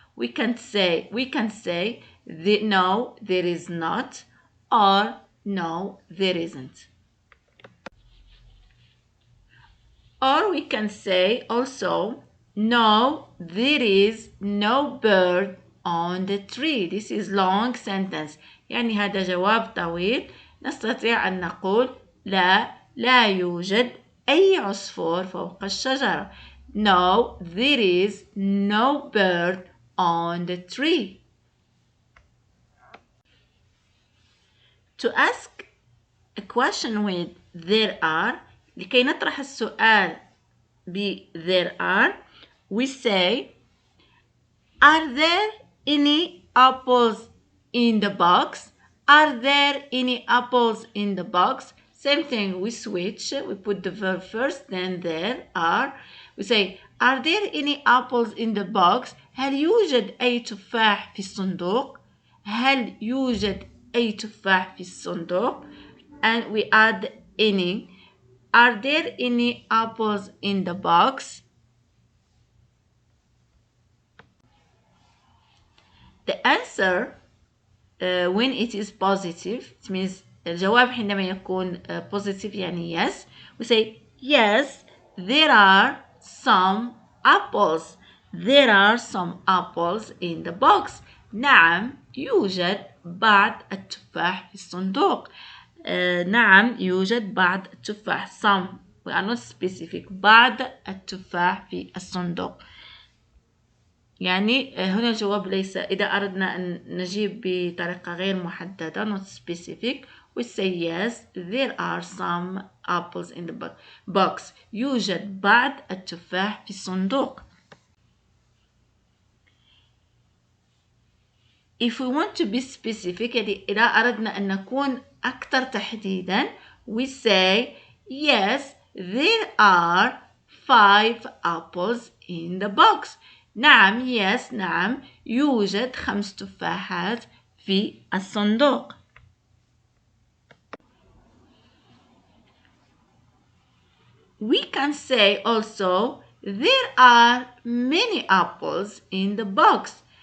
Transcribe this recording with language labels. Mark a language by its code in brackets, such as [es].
[en] We can say no there is not or no there isn't. Or we can say also no there is no bird on the tree. This is long sentence [ar] يعني هذا جواب طويل. نستطيع أن نقول لا يوجد أي عصفور فوق الشجرة. [en] No there is no bird on the tree. To ask a question with there are, [ar] لكي نطرح السؤال ب [en] there are, we say are there any apples in the box? Are there any apples in the box? Same thing, we switch. We put the verb first, then there are. We say, are there any apples in the box? [ar] هل يوجد أي تفاح في الصندوق؟ هل يوجد أي تفاح في الصندوق؟ [en] And we add any. Are there any apples in the box? The answer when it is positive, it means [ar] الجواب حينما يكون [en] positive يعني yes, we say yes there are some apples. There are some apples in the box. [ar] نعم يوجد بعض التفاح في الصندوق. نعم يوجد بعض التفاح. [en] Some, we are not specific. [ar] بعض التفاح في الصندوق. يعني هنا الجواب ليس. إذا أردنا أن نجيب بطريقة غير محددة [en] not specific we say yes there are some apples in the box. [ar] يوجد بعض التفاح في الصندوق. [en] If we want to be specific [ar] يعني إذا أردنا أن نكون أكثر تحديدا [en] we say yes there are 5 apples in the box. [ar] نعم yes نعم يوجد 5 تفاحات في الصندوق. [en] We can say also there are many apples in the box.